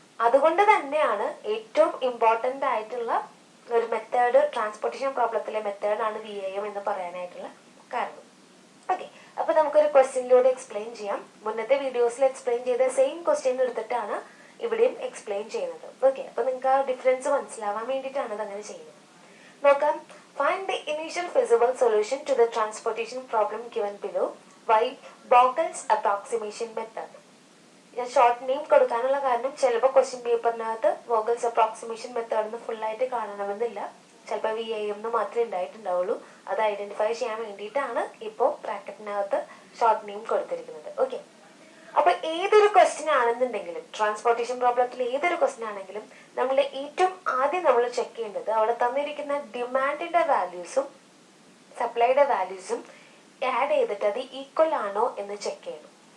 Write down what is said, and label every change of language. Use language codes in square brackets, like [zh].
[ml] അതുകൊണ്ട് തന്നെയാണ് ഏറ്റവും ഇമ്പോർട്ടൻ്റ് ആയിട്ടുള്ള ഒരു മെത്തേഡ് ട്രാൻസ്പോർട്ടേഷൻ പ്രോബ്ലത്തിലെ മെത്തേഡാണ് VAM എന്ന് പറയാനായിട്ടുള്ള കാരണം. ഓക്കെ, അപ്പൊ നമുക്കൊരു ക്വസ്റ്റ്യനിലൂടെ എക്സ്പ്ലെയിൻ ചെയ്യാം. മുന്നത്തെ വീഡിയോസിൽ എക്സ്പ്ലെയിൻ ചെയ്ത സെയിം ക്വസ്റ്റ്യൻ എടുത്തിട്ടാണ് ഇവിടെയും എക്സ്പ്ലെയിൻ ചെയ്യുന്നത്. ഓക്കെ, അപ്പൊ നിങ്ങൾക്ക് ആ ഡിഫറൻസ് മനസ്സിലാവാൻ വേണ്ടിയിട്ടാണ് അത് അങ്ങനെ ചെയ്യുന്നത്. നോക്കാം. [en] Find the initial feasible solution to the transportation problem given below by Vogel's approximation method. [ml] ഞാൻ ഷോർട്ട് നെയിം കൊടുക്കാനുള്ള കാരണം ചിലപ്പോൾ ക്വസ്റ്റ്യൻ പേപ്പറിനകത്ത് വോഗൽസ് അപ്രോക്സിമേഷൻ മെത്തേഡ് ഫുള്ളായിട്ട് കാണണമെന്നില്ല. ചിലപ്പോൾ VAM എന്ന് മാത്രമേ ഉണ്ടായിട്ടുണ്ടാവുള്ളൂ. അത് ഐഡന്റിഫൈ ചെയ്യാൻ വേണ്ടിയിട്ടാണ് ഇപ്പോൾ ബ്രാക്കറ്റിനകത്ത് ഷോർട്ട് നെയിം കൊടുത്തിരിക്കുന്നത്. ഓക്കെ, അപ്പൊ ഏതൊരു ക്വസ്റ്റ്യൻ ആണെന്നുണ്ടെങ്കിലും ട്രാൻസ്പോർട്ടേഷൻ പ്രോബ്ലത്തിൽ ഏതൊരു ക്വസ്റ്റ്യൻ ആണെങ്കിലും നമ്മൾ ഏറ്റവും ആദ്യം നമ്മൾ ചെക്ക് ചെയ്യേണ്ടത് അവിടെ തന്നിരിക്കുന്ന ഡിമാൻഡിന്റെ വാല്യൂസും സപ്ലൈയുടെ വാല്യൂസും ആഡ് ചെയ്തിട്ട് അത് ഈക്വൽ ആണോ എന്ന് ചെക്ക് ചെയ്യണം.